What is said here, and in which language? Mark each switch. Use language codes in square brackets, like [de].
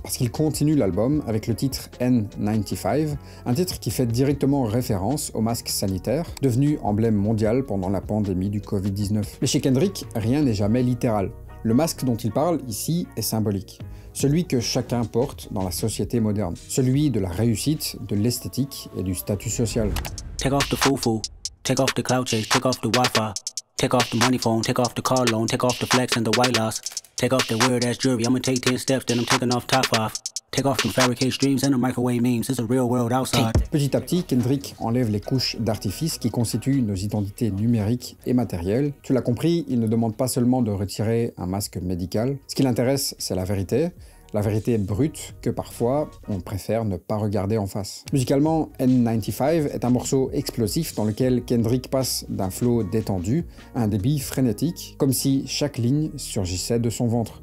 [fr] Parce qu'il continue l'album avec le titre N95, un titre qui fait directement référence au masque sanitaire, devenu emblème mondial pendant la pandémie du Covid-19. Mais chez Kendrick, rien n'est jamais littéral. Le masque dont il parle ici est symbolique. Celui que chacun porte dans la société moderne. Celui de la réussite, de l'esthétique et du statut social. [en] Take off the foo-foo, take off the cloud chase, take off the Wi-Fi, take off the money phone, take off the car loan, take off the flex and the white loss, take off the weird-ass jewelry, I'ma take 10 steps, then I'm taking off top off. Take off the fabricate streams and the microwave memes, it's a real world outside. [fr] Petit à petit, Kendrick enlève les couches d'artifice qui constituent nos identités numériques et matérielles. Tu l'as compris, il ne demande pas seulement de retirer un masque médical. Ce qui l'intéresse, c'est la vérité brute que parfois on préfère ne pas regarder en face. Musicalement, N95 est un morceau explosif dans lequel Kendrick passe d'un flow détendu à un débit frénétique, comme si chaque ligne surgissait de son ventre.